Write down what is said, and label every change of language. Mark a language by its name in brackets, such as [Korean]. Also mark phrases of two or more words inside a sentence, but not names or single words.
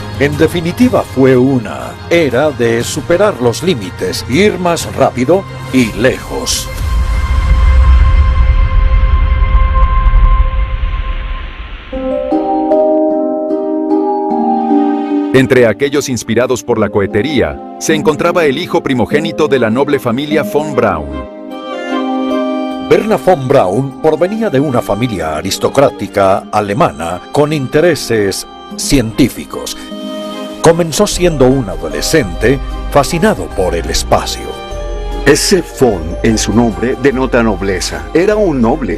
[Spanish] En definitiva, fue una era de superar los límites, ir más rápido y lejos. Entre aquellos inspirados por la cohetería, se encontraba el hijo primogénito de la noble familia von Braun. Wernher von Braun provenía de una familia aristocrática alemana con intereses científicos. Comenzó siendo un adolescente fascinado por el espacio. Ese von en su nombre denota nobleza. Era un noble.